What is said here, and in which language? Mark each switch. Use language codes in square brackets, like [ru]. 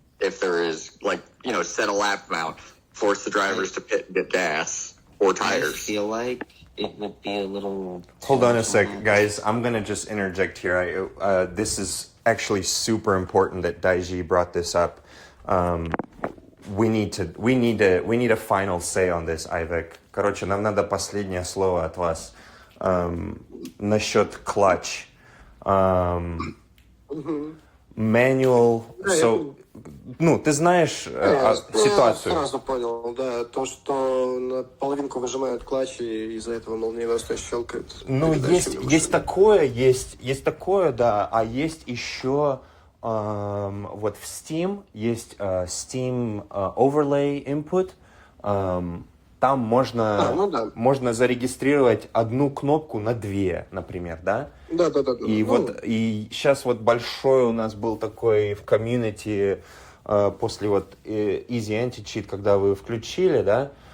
[en] If there is, set a lap amount, force the drivers to pit and get gas or tires. I feel like it would be a little... Hold on a sec, guys. I'm going to just interject here. This is actually super important that Daiji brought this up. We need a final say on this, Ivek. [ru] Короче, нам надо последнее слово от вас насчет клатч. [en] Manual. [ru] So, ты знаешь ситуацию. Я сразу понял, да, то, что на половинку выжимают клатч, и из-за этого молниеносно щелкает. Есть такое, да, а есть еще вот в Steam есть Steam Overlay Input. Там можно зарегистрировать одну кнопку на две, например, да? Да. И и сейчас вот большой у нас был такой в комьюнити после вот Easy Anti-Cheat, когда вы включили, да?